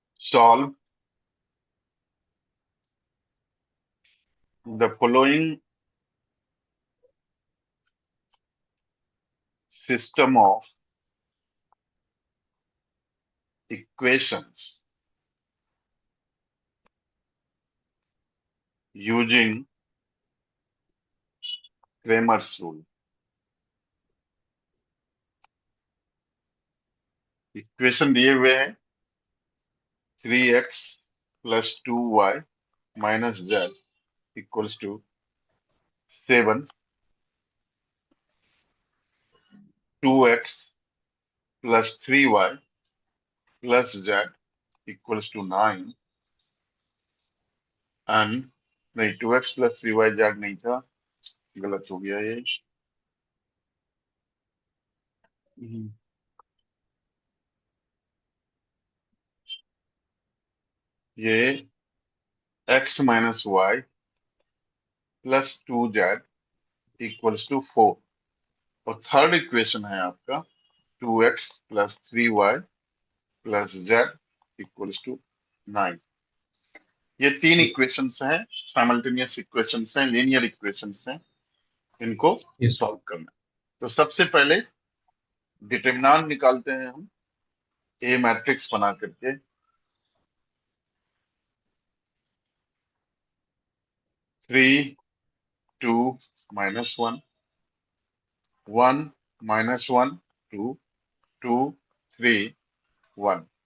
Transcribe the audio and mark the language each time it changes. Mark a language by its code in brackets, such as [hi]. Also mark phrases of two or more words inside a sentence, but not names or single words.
[en] solve the following system of equations using Cramer's rule. [hi] इक्वेशन दिए हुए हैं [en] 3x plus 2y minus z equals to 7, 2x plus 3y plus z equals to 9 and नहीं 2x plus 3y z [hi] नहीं था, गलत हो गया ये। [en] ये x minus y plus 2z equals to 4 और third equation [hi] है आपका [en] 2x plus 3y plus z equals to 9। [hi] ये तीन इक्वेशंस हैं, [en] simultaneous equations [hi] हैं, [en] linear equations [hi] हैं, इनको यस सॉल्व करना है। तो सबसे पहले डिटरमिनेंट निकालते हैं हम [en] A matrix [hi] बना करके। 3 2 -1 1 -1 2 2 3 1।